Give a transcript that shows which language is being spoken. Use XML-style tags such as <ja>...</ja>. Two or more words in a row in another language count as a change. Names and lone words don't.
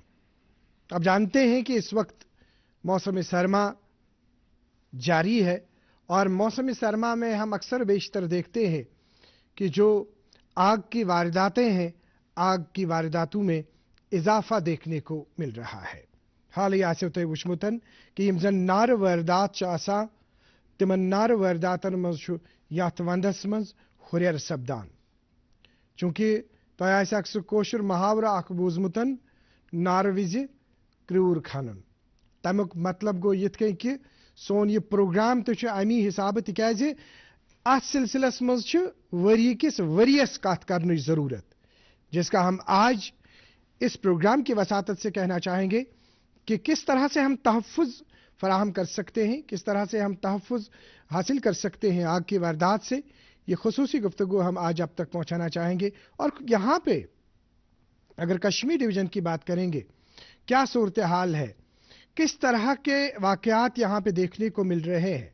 <hi>अब जानते हैं कि इस वक्त मौसम सरमा जारी है और मौसम सरमा में हम अक्सर बेशतर देखते हैं कि जो आग की वारदातें हैं, आग की वारदातों में इजाफा देखने को मिल रहा है।</hi> <ks>हाल ही आसे तो वुचमुतन कि यम जन नार वारदात च आसान तिमन नार वारदातन मज छु यात वंदस मज हुरियर सपदान। चूंकि तोय आसे अक्सर कोशर मुहावरा अख बूजमुतन नार विज क्रूर खनन। तमुक मतलब गो यिथ कन कि सोन ये प्रोग्राम तो अमी हिसाब तिकाज अथ सिलसिलस मज छु वरी किस वरियस कथ करने जरूरत,</ks> <hi>जिसका हम आज इस प्रोग्राम की वसातत से कहना चाहेंगे कि किस तरह से हम तहफ़्फ़ुज़ फराहम कर सकते हैं, किस तरह से हम तहफ़्फ़ुज़ हासिल कर सकते हैं आग की वारदात से। ये खुसूसी गुफ्तगू हम आज आप तक पहुंचाना चाहेंगे। और यहाँ पे अगर कश्मीर डिवीज़न की बात करेंगे, क्या सूरत हाल है, किस तरह के वाक़यात यहाँ पे देखने को मिल रहे हैं।</hi>